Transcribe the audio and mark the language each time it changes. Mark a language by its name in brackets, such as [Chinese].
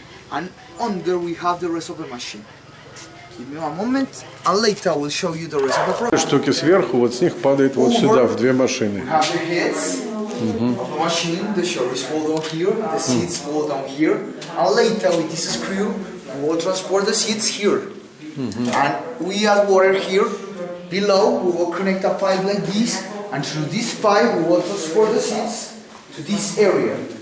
[English] And under we have the rest of the machine. Give me one moment, and later I will show you the rest of the process. [Russian] Штуки сверху, вот с них падает вот сюда, в 2 машины. [English] We have the heads of the machine, the cherries fall down here, the seeds fall down here, and later with this screw we will transport the seeds here. And we add water here. Below we will connect a pipe like this, and through this pipe we will transport the seeds to this area.